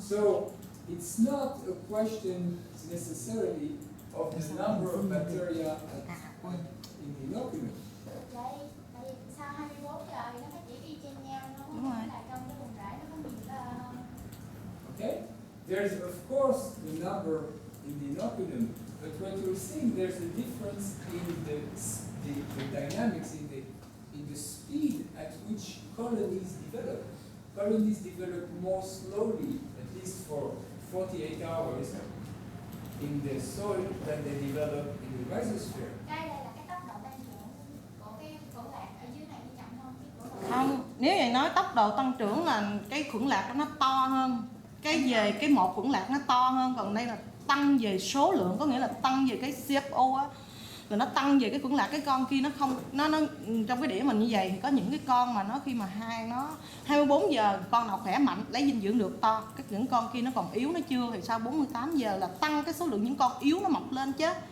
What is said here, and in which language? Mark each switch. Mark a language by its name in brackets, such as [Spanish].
[English] So it's not a question necessarily of the number of bacteria in the inoculum. [Vietnamese] Tại vì sau 24 giờ thì nó phát triển y chang nhau, nó không Đúng rồi. phải là trong cái vùng rễ nó có nhiều hơn. [English] Okay? There's of course the number in the inoculum, but what you're seeing, there's a difference in the dynamics, in the speed at which colonies develop. Colonies develop more slowly, at least for 48 hours, in the soil than they develop in the rhizosphere. [Vietnamese] Đây là cái tốc độ tăng trưởng của cái khuẩn lạc ở dưới này nó chậm hơn cái của bầu. Không, nếu vậy nói tốc độ tăng trưởng là cái khuẩn lạc của nó to hơn. Cái một khuẩn lạc nó to hơn, còn đây là tăng về số lượng, có nghĩa là tăng về cái CFO á. Rồi nó tăng về cái khuẩn lạc, cái con kia nó không nó trong cái đĩa mình như vậy thì có những cái con mà nó khi mà nó 24 giờ con nào khỏe mạnh lấy dinh dưỡng được to, những con kia nó còn yếu nó chưa, thì sau 48 giờ là tăng cái số lượng những con yếu nó mọc lên chứ.